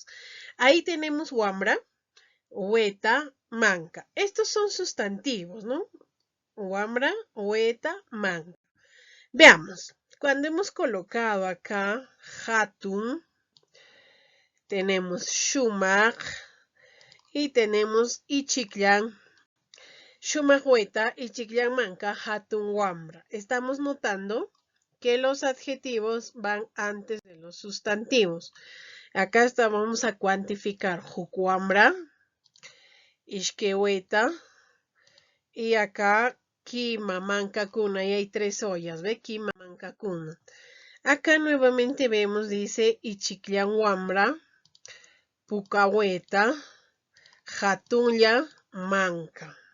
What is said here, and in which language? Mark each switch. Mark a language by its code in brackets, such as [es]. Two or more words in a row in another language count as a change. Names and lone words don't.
[es] Ahí tenemos [qu] huambra, hueta, manca. [es] Estos son sustantivos, ¿no? [qu] Huambra, hueta, manca. [es] Veamos, cuando hemos colocado acá Hatun, tenemos Shumak y tenemos Ichiklan. [qu] Shumak hueta, Ichiklan manca, Hatun wambra. [es] Estamos notando que los adjetivos van antes de los sustantivos. Acá vamos a cuantificar [qu] Jukwambra, Ishkehueta [es] y acá [qu] Kima Mancacuna. [es] Y hay tres ollas, ¿ve? [qu] Kima Mancacuna. [es] Acá nuevamente vemos, dice [qu] Ichiklian Wambra, Pucahueta, Jatunya, Manca.